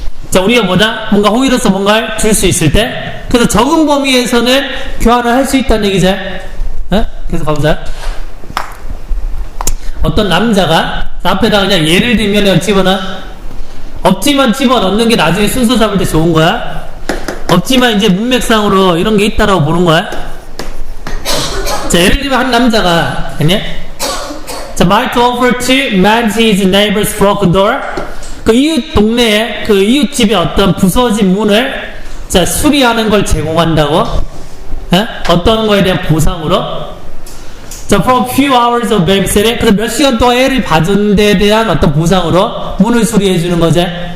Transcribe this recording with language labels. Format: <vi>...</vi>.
<ko>자, 우리가 뭔가 호의로서 뭔가를 줄 수 있을 때, 그래서 적은 범위에서는 교환을 할 수 있다는 얘기지. 계속 가보자. 어떤 남자가 앞에다 그냥 예를 들면 없지만 집어넣는 게 나중에 순서 잡을 때 좋은 거야. 없지만 이제 문맥상으로 이런 게 있다라고 보는 거야. 자, 예를 들면 한 남자가 자,</ko> <en>might offer to mend his neighbor's broken door.</en> <ko>그 이웃 동네에 그 이웃집의 어떤 부서진 문을 자, 수리하는 걸 제공한다고. 어떤 거에 대한 보상으로.</ko> <en>자, for a few hours of babysitting.</en> <ko>그래서 몇 시간 동안 애를 봐준 데에 대한 어떤 보상으로 문을 수리해 주는 거지.</ko>